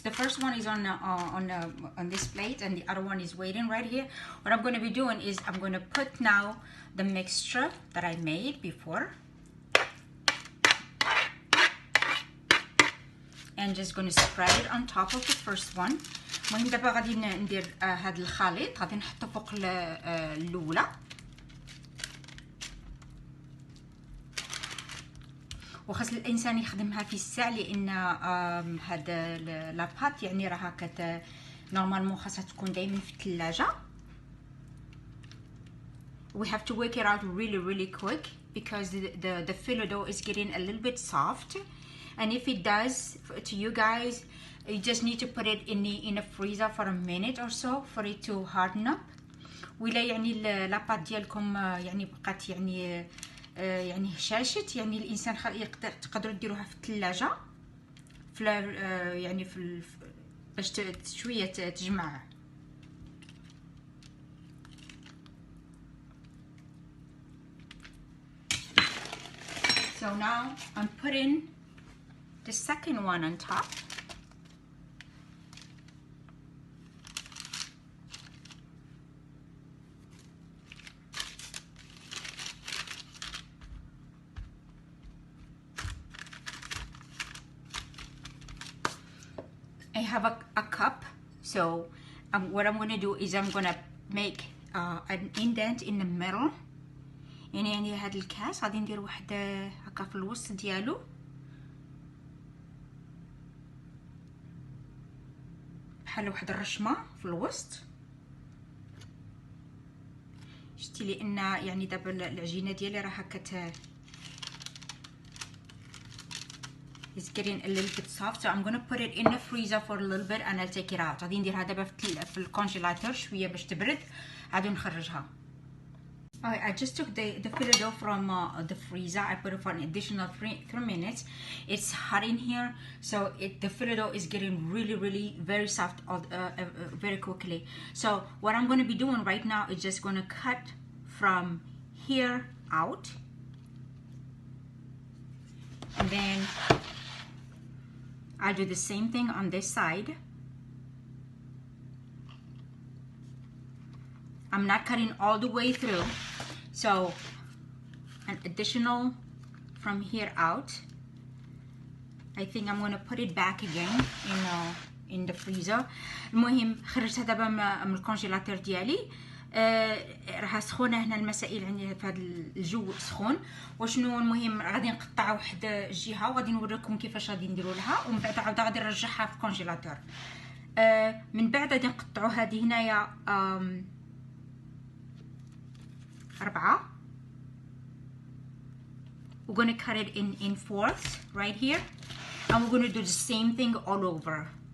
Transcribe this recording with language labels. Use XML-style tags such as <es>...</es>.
<en>The first one is on this plate, and the other one is waiting right here. What I'm going to be doing is I'm going to put now the mixture that I made before, and just going to spread it on top of the first one.</en> <ar>المهم دابا غادي ندير هذا الخليط غادي نحطه فوق الاولى، وخاص الانسان يخدمها في الساعه لان هذا لاباط يعني راها نورمالمون خاصها تكون دائما في الثلاجه.</ar> <en>We have to work it out really quick because the filo dough is getting a little bit soft, and if it does to you guys, you just need to put it in a freezer for a minute or so for it to harden up.</en> <ar>ولا يعني لاباط ديالكم يعني بقات يعني هشاشت، يعني الانسان تقدروا ديروها في الثلاجه يعني باش شويه تجمع.</ar> <en>So now I'm putting the second one on top. I have a cup, so what I'm going to do is I'm going to make an indent in the middle.</en> <ar>يعني هذا الكاس غادي ندير واحد هكا في الوسط ديالو، بحال واحد الرشمه في الوسط. شتي لان يعني دابا العجينه ديالي راه هكا</ar> <en>It's getting a little bit soft, so I'm gonna put it in the freezer for a little bit and I'll take it out.</en> <ar>غادي نديرها دابا في الكونجيلاتور شويه باش تبرد، عاد نخرجها.</ar> <en>I just took the filo dough from the freezer. I put it for an additional 3 minutes. It's hot in here, so the filo dough is getting really very soft very quickly. So what I'm going to be doing right now is just going to cut from here out, and then I'll do the same thing on this side. I'm not cutting all the way through, so an additional from here out. I think I'm gonna put it back again in the freezer.</en> <ar>المهم خرجتها دابا من الكونجيلاتور ديالي. راها سخونه هنا المسائل عندي في هذا الجو سخون. وشنو المهم غادي نقطع واحد الجهه وغادي نوريكم كيفاش غادي نديروا لها، ومن بعد عاود غادي نرجعها في الكونجيلاتور. من بعد غادي نقطعوا هذه هنايا 4.</ar> <en>We're going to cut it in fourths right here, and we're going to do the same thing all over.</en>